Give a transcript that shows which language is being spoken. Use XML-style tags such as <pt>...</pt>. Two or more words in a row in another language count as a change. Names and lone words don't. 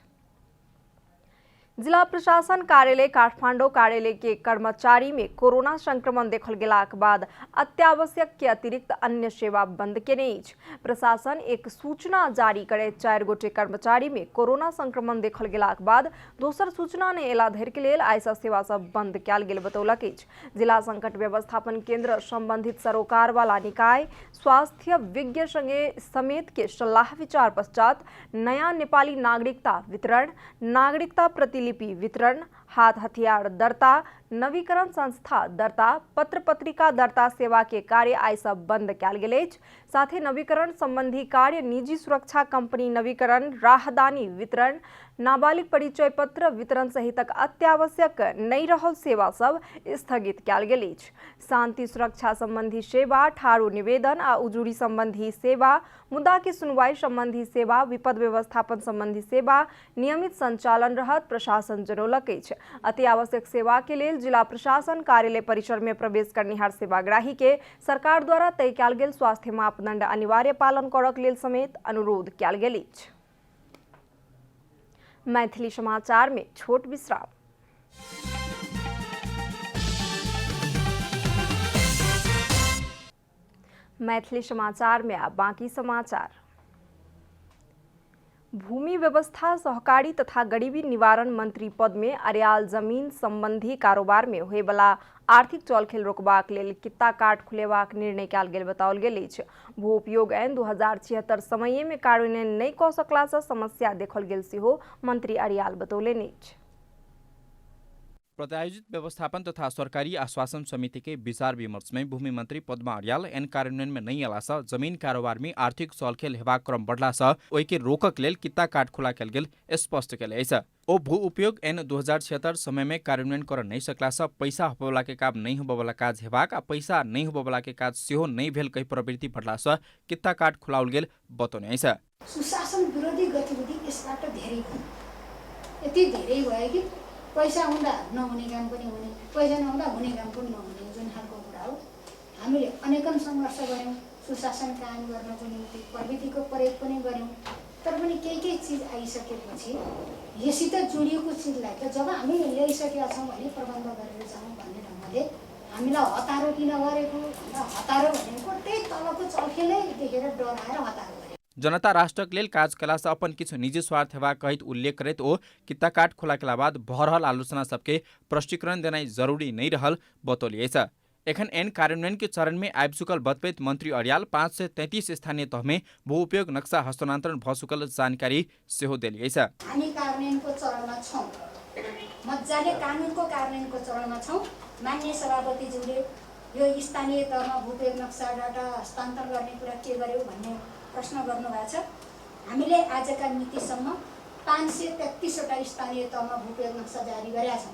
<mai>जिला प्रशासन कार्यालय काठमांडू कार्यालय के कर्मचारी में कोरोना संक्रमण देखल गेलाक बाद अत्यावश्यक के अतिरिक्त अन्य सेवा बंद केने अछि। प्रशासन एक सूचना जारी करैत 4 गोटे कर्मचारी में कोरोना संक्रमण देखल गेलाक बाद दोसर सूचना ने एला धरि के लेल आइ सेवा सब बंद कयल गेल बतौलक अछि। जिला संकट व्यवस्थापन केंद्र संबंधित सरोकार वाला निकाय स्वास्थ्य विज्ञ संगे समेत के सलाह विचार पश्चात नया नेपाली नागरिकता वितरण, नागरिकता प्रतिलिपि वितरण, हाथ हथियार दर्ता, नवीकरण संस्था दर्ता, पत्र पत्रिका दर्ता सेवा के कार्य आइ सब बंद कयल गेल अछि। साथ ही नवीकरण संबंधी कार्य, निजी सुरक्षा कंपनी नवीकरण, राहदानी वितरण, नाबालिग परिचय पत्र वितरण सहितक अत्यावश्यक नहीं रहल सेवा सब स्थगित कयल गेल अछि। शांति सुरक्षा संबंधी सेवा, ठाड़ो निवेदन आ उजूरी संबंधी सेवा, मुद्दा की सुनवाई संबंधी सेवा, विपद व्यवस्थापन संबंधी सेवा नियमित संचालन रहत प्रशासन जनौलक अछि। अति आवश्यक सेवा के लेल जिला प्रशासन कार्यालय परिसर में प्रवेश करनिहार सेवाग्राही के सरकार द्वारा तय कयल गेल स्वास्थ्य मापदंड अनिवार्य पालन करक लेल समेत अनुरोध कयल गेल अछि। मैथिली समाचार में छोट विश्राम। मैथिली समाचार में अब बाकी समाचार। भूमि व्यवस्था, सहकारी तथा गरीबी निवारण मंत्री पद में अर्याल जमीन संबंधी कारोबार में होय वाला आर्थिक चलखेल रोकबाक लेल कित्ता काट खुलेबाक निर्णय कयल गेल बताओल गेल अछि। भू उपयोग ऐन 2076 समय में कार्यान्वयन नहीं कऽ सकला से समस्या देखल गेल सेहो मंत्री अर्याल बतौलनि अछि। प्रायोजित व्यवस्थापन तथा सरकारी आश्वासन समिति के विचार विमर्श में भूमि मंत्री पद्मा अर्याल एन कार्यान्वयन में नहीं अला से जमीन कारोबार में आर्थिक चलखेल हेबाक क्रम बढ़ला से ओहि के रोकक लेल कित्ता काट खुला कयल गेल स्पष्ट कयल अछि। ओ भू उपयोग ऐन 2076 समय में कार्यान्वयन कर नहीं सकला से पैसा होबवला के काम नहीं होबवला काज हेबाक आ पैसा नहीं होबवला के काज सेहो नहीं भेल कहि प्रवृत्ति बढ़ला से कित्ता काट खुलाओल गेल बतौने अछि।</mai> <ne>सुशासन विरोधी गतिविधि यसबाट धेरै यति धेरै भयो कि पैसा हुँदा नहुने काम पनि हुने, पैसा नहुँदा हुने काम पनि नहुने जुन खालको कुरा हो। हामीले अनेकन सङ्घर्ष गऱ्यौँ सुशासन कायम गर्नको निम्ति, प्रविधिको प्रयोग पनि गऱ्यौँ। तर पनि केही चिज आइसकेपछि यसित जोडिएको चिजलाई त जब हामी ल्याइसकेका छौँ भने प्रबन्ध गरेर जाउँ भन्ने ढङ्गले हामीलाई हतारो किन गरेको भन्दा हतारो भनेको त्यही तलको चलखेलै देखेर डराएर हतारो गरे।</ne> <mai>जनता राष्ट्रक लेल काज कयलासँ अपन किछु निजी स्वार्थ हेबाक कहैत उल्लेख करैत ओ किता काट खुला केला बाद भऽ रहल आलोचना सबके प्रष्टीकरण देनाइ जरूरी नहि रहल बतौलिए छ। एखन एन कार्यान्वयन के चरण में आबि चुकल बतबैत मंत्री अर्याल 533 स्थानीय तह में भू उपयोग नक्सा हस्तान्तरण भ चुकल जानकारी सेहो देलिए छ।</mai> <ne>हामी कार्यान्वयनको चरणमा छौँ, मजाले कानुनको कार्यान्वयनको चरणमा छौँ। माननीय सभापतिज्यूले यो स्थानीय तहमा भू उपयोग नक्सा डाटा हस्तान्तरण गर्ने कुरा के गर्यो भन्ने प्रश्न गर्नुभएको छ। हामीले आजका मितिसम्म 533 वटा स्थानीय तहमा भू उपयोग नक्सा जारी गरेका छौँ।</ne>